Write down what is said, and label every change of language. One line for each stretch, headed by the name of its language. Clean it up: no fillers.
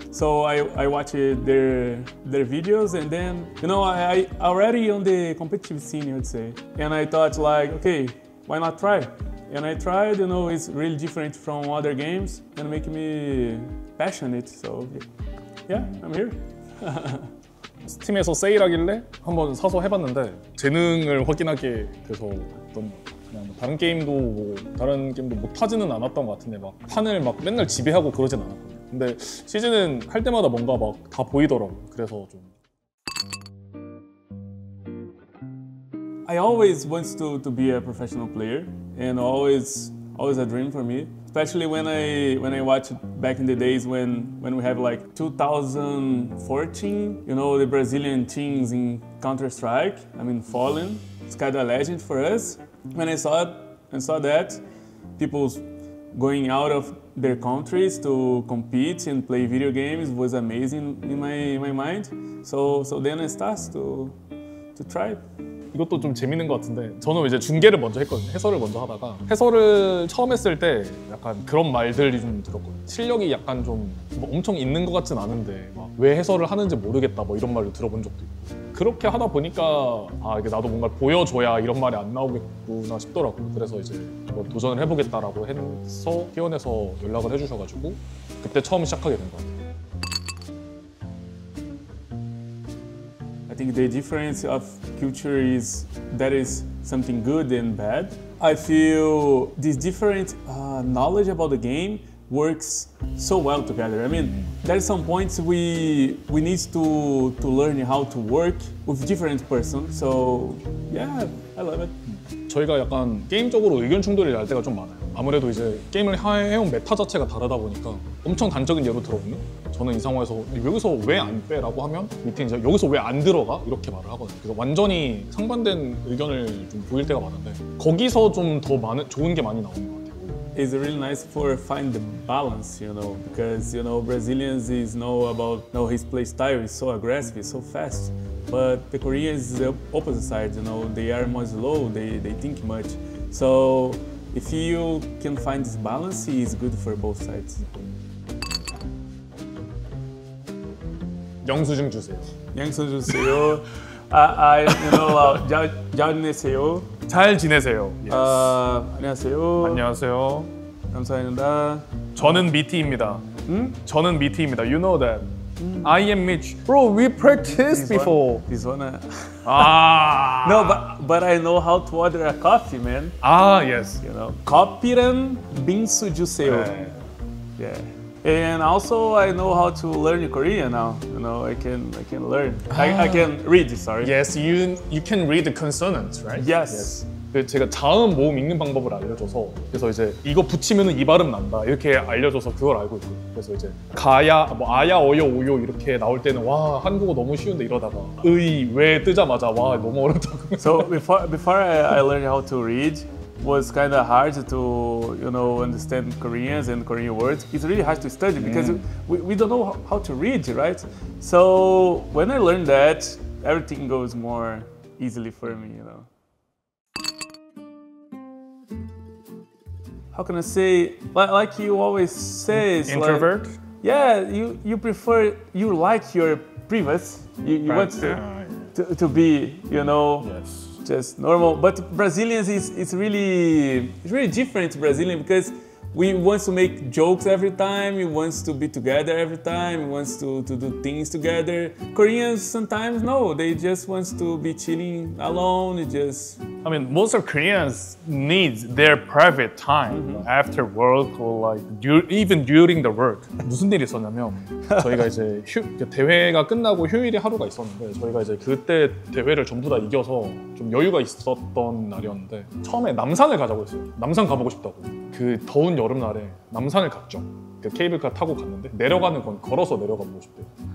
English: So I watched their videos, and then I already on the competitive scene, I would say, and I thought like, okay, why not try? And I tried. It's really different from other games and make me passionate. So yeah, I'm here.
Korean: 스팀에서 세일하길래 한번 사서 해봤는데 재능을 확인하게 돼서 어떤 그냥 다른 게임도 못하지는 않았던 것 같은데 막 판을 막 맨날 지배하고 그러진 않았거든요. 근데 시즌은 할 때마다 뭔가 막 다 보이더라고요. 그래서 좀
English: I always want to be a professional player, and always a dream for me. Especially when I watched back in the days when we have like 2014, the Brazilian teams in Counter-Strike. I mean, Fallen. It's kind of a legend for us. When I saw that, people going out of their countries to compete and play video games was amazing in my mind. So then I started to try.
Korean: 이것도 좀 재밌는 것 같은데 저는 이제 중계를 먼저 했거든요. 해설을 먼저 하다가 해설을 처음 했을 때 약간 그런 말들이 좀 들었거든요. 실력이 약간 좀뭐 엄청 있는 것 같진 않은데 막 왜 해설을 하는지 모르겠다 뭐 이런 말을 들어본 적도 있고 그렇게 하다 보니까 이게 나도 뭔가 보여줘야 이런 말이 안 나오겠구나 싶더라고요. 그래서 이제 뭐 도전을 해보겠다라고 해서 T1에서 연락을 해주셔가지고 그때 처음 시작하게 된 것 같아요.
English: I think the difference of culture is that is something good and bad. I feel this different knowledge about the game works so well together. I mean, there's some points we need to learn how to work with different persons. So yeah, I love it.
Korean: 저희가 약간 게임적으로 의견 충돌이 날 때가 좀 많아요. 아무래도 이제 게임을 해온 메타 자체가 다르다 보니까 엄청 단적인 예로 들어보면 저는 이 상황에서 여기서 왜 안 빼? 라고 하면 밑에 이제 여기서 왜 안 들어가? 이렇게 말을 하거든요. 그래서 완전히 상반된 의견을 좀 보일 때가 많은데 거기서 좀 더 좋은 게 많이 나오는 것 같아요.
English: It's really nice for find the balance, because Brazilians know about his play style is so aggressive, it's so fast. But the Koreans is the opposite side, they are more slow, they think much. So if you can find this balance, it's good for both sides.
Korean: 영수증 주세요. 영수 주세요. 잘 지내세요. 잘 지내세요. Yes. 안녕하세요. 안녕하세요. 감사합니다. 저는 미티입니다. 저는 미티입니다.
English: You know that. I am Mitch. Bro, we practiced before. This one. 아. No, but I know how to order a coffee, man. Yes.
Korean: 커피랑 빙수 주세요. Yeah.
English: And also I know how to learn Korean now. I can learn. I can read. Sorry. Yes, you can read the consonants, right? Yes.
Korean: 제가 자음 모음 읽는 방법을 알려줘서 그래서 이제 이거 붙이면은 이 발음 난다 이렇게 알려줘서 그걸 알고 있고 그래서 이제 가야 뭐 아야 어여 오요 이렇게 나올 때는 와 한국어 너무 쉬운데 이러다가 의 왜 뜨자마자 와 너무 어렵다고.
English: So before I learned how to read, was kind of hard to, you know, understand Koreans and Korean words. It's really hard to study because we don't know how to read, right? So when I learned that, everything goes more easily for me, you know. How can I say, like you always say, it's Introvert? Like, yeah, you prefer, you like your privacy. You want to be, you know, Yes. just normal. But Brazilians it's really different Brazilian because we want to make jokes every time, we want to be together every time, we want to do things together. Koreans sometimes no, they just want to be chilling alone, just I mean, most of Koreans need their private time after work or like even during the work.
Korean: 무슨 일이 있었냐면 저희가 이제 대회가 끝나고 휴일이 하루가 있었는데 저희가 이제 그때 대회를 전부 다 이겨서 좀 여유가 있었던 날이었는데 처음에 남산을 가자고 했어요. 남산 가보고 싶다고. 그 더운 여름날에 남산을 갔죠. 그 케이블카 타고 갔는데 내려가는 건 걸어서 내려가 보고 싶대요.